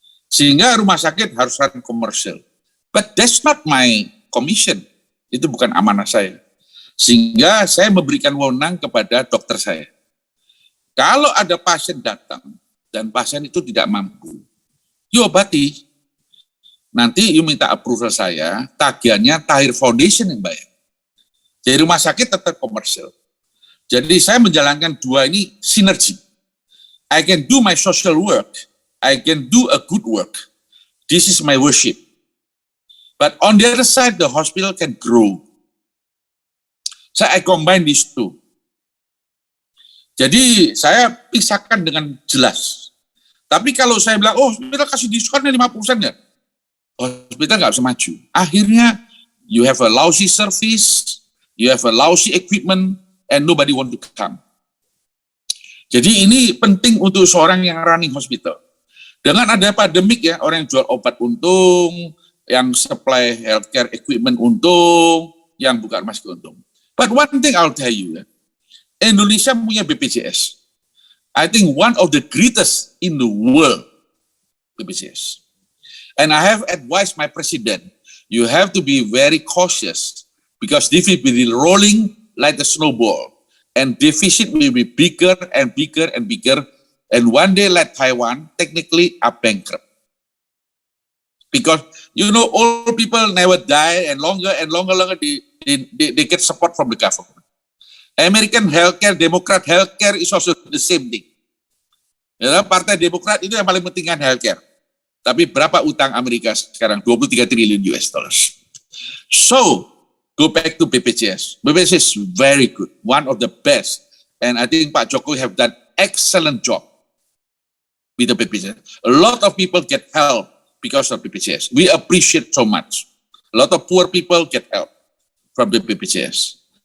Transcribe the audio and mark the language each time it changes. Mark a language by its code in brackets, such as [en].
[id] Sehingga rumah sakit harus [en] run [id] komersial. [en] But that's not my commission. [id] Itu bukan amanah saya. Sehingga saya memberikan wewenang kepada dokter saya. Kalau ada pasien datang dan pasien itu tidak mampu, [en] you [id] obati. Nanti [en] you [id] minta approval saya, tagihannya Tahir Foundation yang bayar. Jadi rumah sakit tetap komersial. Jadi saya menjalankan dua ini sinergi. [en] I can do my social work, I can do a good work. This is my worship. But on the other side, the hospital can grow. So I combine these two. [id] Jadi saya pisahkan dengan jelas. Tapi kalau saya bilang, oh hospital kasih diskon 50% ya, hospital nggak bisa maju. Akhirnya [en] you have a lousy service, you have a lousy equipment, and nobody want to come. [id] Jadi ini penting untuk seorang yang [en] running [id] hospital. Dengan ada pandemik ya, orang yang jual obat untung, yang [en] supply [id] healthcare equipment untung, yang buka rumah sakit untung. [en] But one thing I'll tell you, Indonesia [id] punya [en] BPJS. I think one of the greatest in the world, BPJS. And I have advised my president, you have to be very cautious because this will be rolling like a snowball. And deficit will be bigger and bigger and bigger. And one day like Taiwan, technically are bankrupt. Because, you know, old people never die and longer they get support from the government. American healthcare, Democrat healthcare is also the same thing. [id] Ya, Partai Demokrat itu yang paling penting kan healthcare. Tapi berapa utang Amerika sekarang? [en] 23 triliun US dollars. So, go back to BPJS. BPJS is very good, one of the best. And I think Pak Jokowi have done excellent job with the BPJS. A lot of people get help because of BPJS. We appreciate so much. A lot of poor people get help from the BPJS.